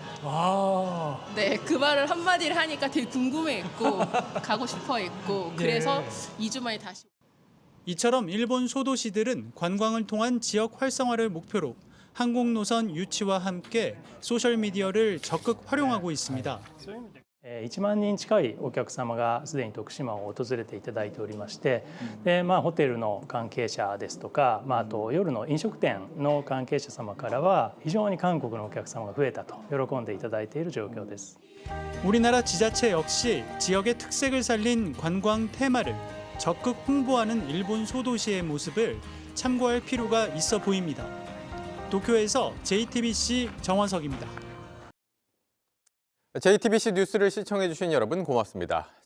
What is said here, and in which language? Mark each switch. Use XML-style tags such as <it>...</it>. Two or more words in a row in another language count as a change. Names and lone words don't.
<ko>네, 그 말을 한마디를 하니까 되게 궁금해했고 가고 싶어했고 그래서 2주 만에 다시. 이처럼 일본 소도시들은 관광을 통한 지역 활성화를 목표로 항공 노선 유치와 함께 소셜미디어를 적극 활용하고 있습니다.</ko> <ja>1 万人近いお客様がすでに徳島を訪れていただいておりまして、でホテルの関係者ですとか、あと夜の飲食店の関係者様からは非常に韓国のお客様が増えたと喜んでいただいている状況です。</ja> <ko>우리나라 지자체 역시 지역의 특색을 살린 관광 테마를 적극 홍보하는 일본 소도시의 모습을 참고할 필요가 있어 보입니다. 도쿄에서 JTBC 정원석입니다. JTBC 뉴스를 시청해주신 여러분 고맙습니다.</ko>